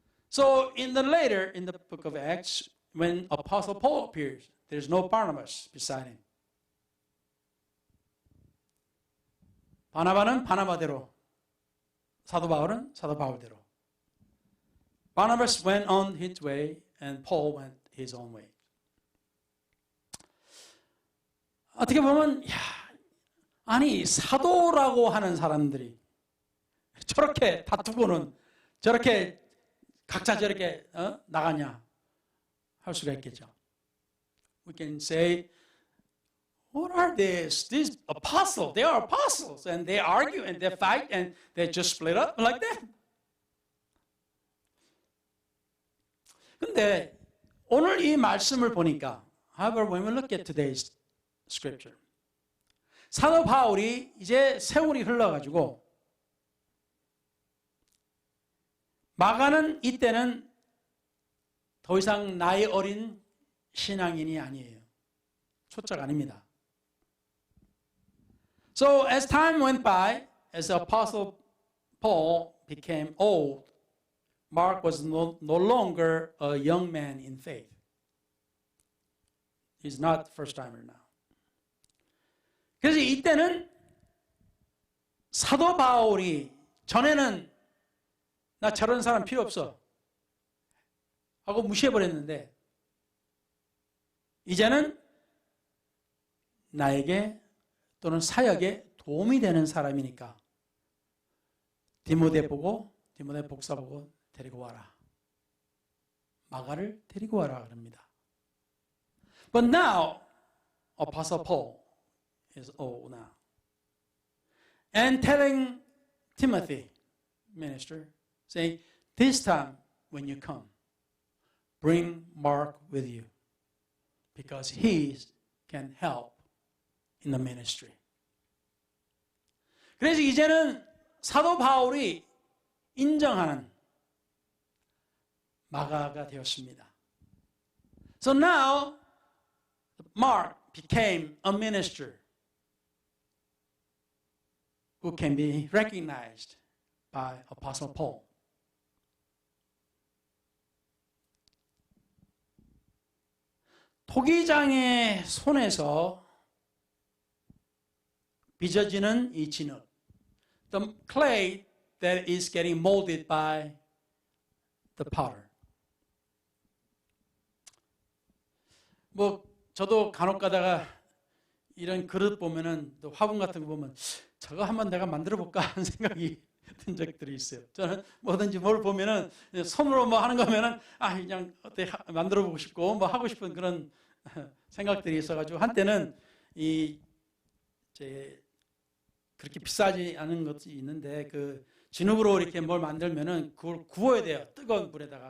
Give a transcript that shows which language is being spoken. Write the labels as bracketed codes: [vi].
[en] So in the book of Acts, when Apostle Paul appears, there's no Barnabas beside him. [ko] 바나바는 바나바대로, 사도 바울은 사도 바울대로. [en] Barnabas went on his way and Paul went his own way. [ko] 어떻게 보면 아니 사도라고 하는 사람들이 저렇게 다투고는 저렇게 각자 저렇게 나가냐 할 수가 있겠죠. [en] We can say, what are these? These apostles, they are apostles and they argue and they fight and they just split up like that. [ko] 근데 오늘 이 말씀을 보니까, [en] however, when we look at today's scripture, [ko] 사도 바울이 이제 세월이 흘러가지고 마가는 이때는 더 이상 나이 어린 신앙인이 아니에요. 초짜가 아닙니다. [en] So as time went by, as the apostle Paul became old, Mark was no longer a young man in faith. He's not the first timer now. [ko] 그래서 이때는 사도 바울이 전에는 나 저런 사람 필요 없어 하고 무시해버렸는데 이제는 나에게 또는 사역에 도움이 되는 사람이니까 디모데 복사 보고 데리고 와라. 마가를 데리고 와라 그럽니다. [en] But now Apostle Paul is old now. And telling Timothy, minister, saying, this time when you come, bring Mark with you because he can help in the ministry. [ko] 그래서 이제는 사도 바울이 인정하는 마가가 되었습니다. [en] So now Mark became a minister who can be recognized by Apostle Paul. [ko] 토기장의 손에서 빚어지는 이 진흙, [en] the clay that is getting molded by the potter. [ko] 저도 간혹 가다가 이런 그릇 보면은 또 화분 같은 거 보면 저거 한번 내가 만들어 볼까 하는 생각이 든 적들이 있어요. 저는 뭐든지 뭘 보면은 손으로 뭐 하는 거면은 그냥 어떻게 만들어 보고 싶고 뭐 하고 싶은 그런 생각들이 있어가지고 한때는 그렇게 비싸지 않은 것이 있는데 그 진흙으로 이렇게 뭘 만들면은 그걸 구워야 돼요. 뜨거운 불에다가.